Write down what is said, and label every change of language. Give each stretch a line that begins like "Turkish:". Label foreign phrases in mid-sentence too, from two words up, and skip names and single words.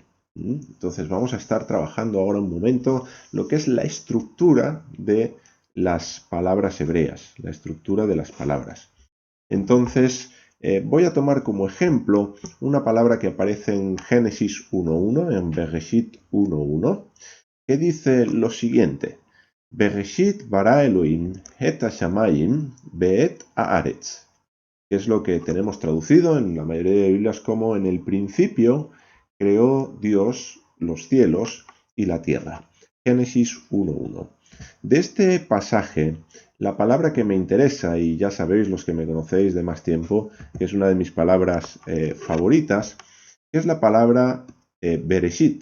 Spanish: Entonces vamos a estar trabajando ahora un momento lo que es la estructura de las palabras hebreas, la estructura de las palabras. Entonces voy a tomar como ejemplo una palabra que aparece en Génesis 1.1, en Bereshit 1.1, que dice lo siguiente:
Hebrew: בראשית ברא אלהים את השמים ואת הארץ,
Spanish: que es lo que tenemos traducido en la mayoría de Biblias como en el principio creó Dios los cielos y la tierra. Génesis 1.1. De este pasaje, la palabra que me interesa, y ya sabéis los que me conocéis de más tiempo, que es una de mis palabras favoritas, es la palabra Bereshit.